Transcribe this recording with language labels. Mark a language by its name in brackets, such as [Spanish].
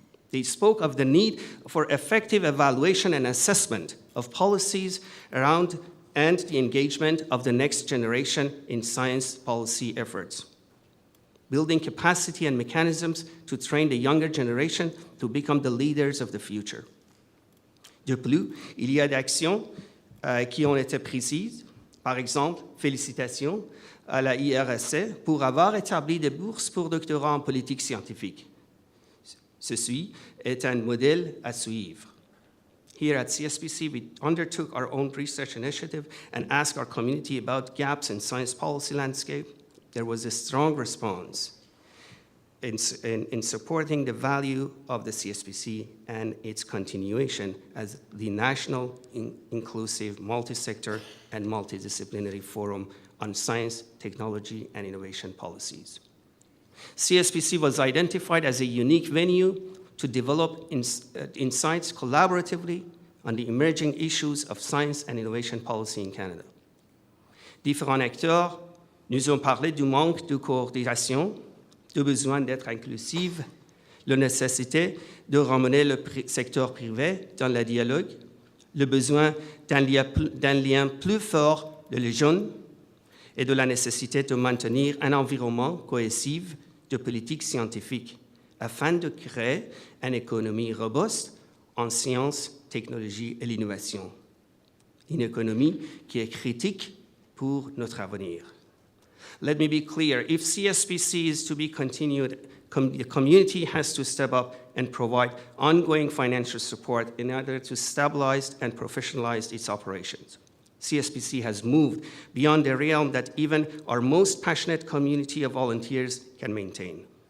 [English] They spoke of the need for effective evaluation and assessment of policies around and the engagement of the next generation in science policy efforts. Building capacity and mechanisms to train the younger generation to become the leaders of the future. [French] De plus, il y a des actions qui ont été prises. Par exemple, félicitations à la IRSC pour avoir établi des bourses pour doctorats en politique scientifique. Ceci est un modèle à suivre. [English] Here at CSPC, we undertook our own research initiative and asked our community about gaps in science policy landscape. There was a strong response in supporting the value of the CSPC and its continuation as the national, inclusive, multi-sector, and multidisciplinary forum on science, technology, and innovation policies. CSPC was identified as a unique venue to develop insights collaboratively on the emerging issues of science and innovation policy in Canada. [French] Différents acteurs nous ont parlé du manque de coordination, du besoin d'être inclusif, la nécessité de ramener le secteur privé dans le dialogue, le besoin d'un lien plus fort de les jeunes et de la nécessité de maintenir un environnement cohésif de politique scientifique afin de créer une économie robuste en sciences, technologies et l'innovation. Une économie qui est critique pour notre avenir. [English] Let me be clear, if CSPC is to be continued, the community has to step up and provide ongoing financial support in order to stabilize and professionalize its operations. CSPC has moved beyond the realm that even our most passionate community of volunteers can maintain.